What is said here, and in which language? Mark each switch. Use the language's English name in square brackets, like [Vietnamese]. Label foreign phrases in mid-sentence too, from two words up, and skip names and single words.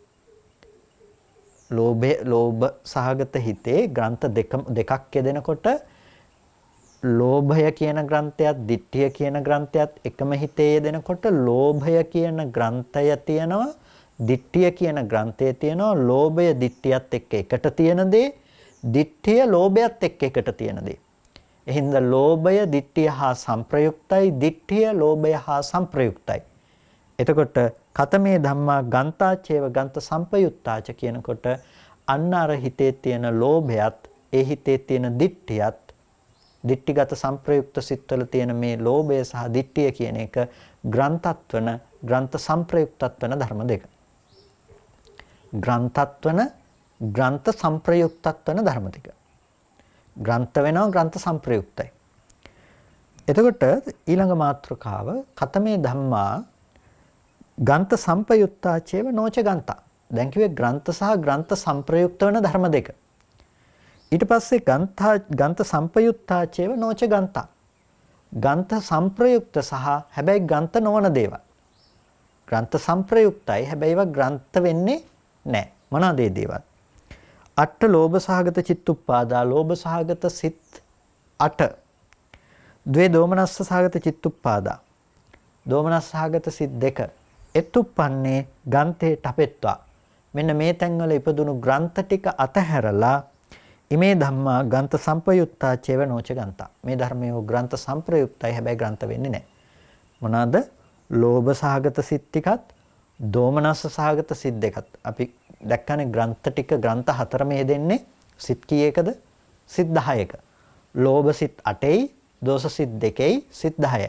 [Sinhala] ලෝභ සහගත හිතේ ග්‍රන්ථ දෙකක් යෙදෙනකොට ලෝභය කියන ග්‍රන්ථයත් දිට්ඨිය කියන ග්‍රන්ථයත් එකම හිතේ යෙදෙනකොට ලෝභය කියන ග්‍රන්ථය තියෙනවා දිට්ඨිය කියන ග්‍රන්ථය තියෙනවා. ලෝභය දිට්ඨියත් එක්ක එකට තියෙන දේ දිට්ඨිය ලෝභයත් එක්ක එකට තියෙන දේ. එහෙනම් ලෝභය දිට්ඨිය හා සංප්‍රයුක්තයි දිට්ඨිය ලෝභය හා සංප්‍රයුක්තයි. එතකොට [Pali] කතමේ ධම්මා ගන්තාචේව ගන්ත සම්පයුත්තාච [Sinhala] කියනකොට අන්න අර හිතේ තියෙන ලෝභයත් ඒ හිතේ තියෙන දිට්ඨියත් දිට්ඨිගත සංප්‍රයුක්ත සිත්වල තියෙන මේ ලෝභය සහ දිට්ඨිය කියන එක ග්‍රන්ථත් වන ග්‍රන්ථ සංප්‍රයුක්තත් වන ධර්ම දෙක. ග්‍රන්ථත් වන ග්‍රන්ථ සංප්‍රයුක්තත් වන ධර්ම දෙක. ග්‍රන්ථ වෙනවා ග්‍රන්ථ සංප්‍රයුක්තයි. එතකොට ඊළඟ මාතෘකාව [Pali] කතමේ ධම්මා ගන්ත සම්පයුත්තාචේව නොච ගන්තා. [Sinhala] දැන් කිව්වේ ග්‍රන්ථ සහ ග්‍රන්ථ සංප්‍රයුක්ත වෙන ධර්ම දෙක. ඊට පස්සේ [Pali] ගන්ත සම්පයුත්තාචේව නොච ගන්තා. [Sinhala] ගන්ත සංප්‍රයුක්ත සහ හැබැයි ගන්ත නොවන දේවල්. ග්‍රන්ථ සංප්‍රයුක්තයි හැබැයි ඒවා ග්‍රන්ථ වෙන්නේ නැහැ. මොනවාද ඒ දේවල්? [Pali] අට ලෝභ සහගත චිත්තුප්පාදා [Sinhala] ලෝභ සහගත සිත් 8. [Pali] ද්වේ දෝමනස්ස සහගත චිත්තුප්පාදා [Sinhala] දෝමනස්ස සහගත සිත් 2. [Pali] එතුප්පන්නේ ගන්තේ ඨපෙත්වා. [Sinhala] මෙන්න මේ තැන්වල ඉපදුණු ග්‍රන්ථ ටික අතහැරලා [Pali] ඉමේ ධම්මා ගන්ත සම්පයුත්තා චේව නොච ගන්තා. [Sinhala] මේ ධර්මයේ ග්‍රන්ථ සංප්‍රයුක්තයි හැබැයි ග්‍රන්ථ වෙන්නේ නැහැ. මොනවාද? ලෝභ සහගත සිත් ටිකත් දෝමනස්ස සහගත සිත් දෙකත්. අපි දැක්කනේ ග්‍රන්ථ ටික ග්‍රන්ථ හතරම යෙදෙන්නේ සිත් කීයකද? සිත් 10ක. ලෝභ සිත් 8යි, දෝෂ සිත් 2යි, සිත් 10යි.